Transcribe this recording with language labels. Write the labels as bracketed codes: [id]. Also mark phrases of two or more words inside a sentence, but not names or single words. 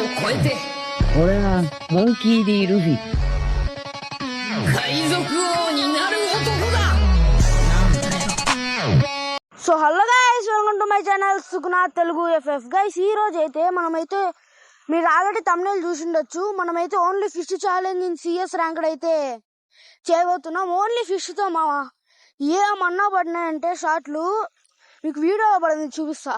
[ja] 俺はモンキー D ルフィ。海賊王になる男だ。 [en] So hello guys, welcome to my channel సుకునాథ్ తెలుగు ఎఫ్ఎఫ్. [te] గైస్ ఈ రోజు అయితే మనమైతే మీరు ఆల్రెడీ తమ్నెయిల్ చూసిండొచ్చు, మనమైతే [en] only fish challenge in CS ranked [te] అయితే చేయబోతున్నాం. [en] only fishతో [te] మావా ఏమన్నా పడినాయంటే షాట్లు మీకు వీడియో పడింది చూపిస్తా.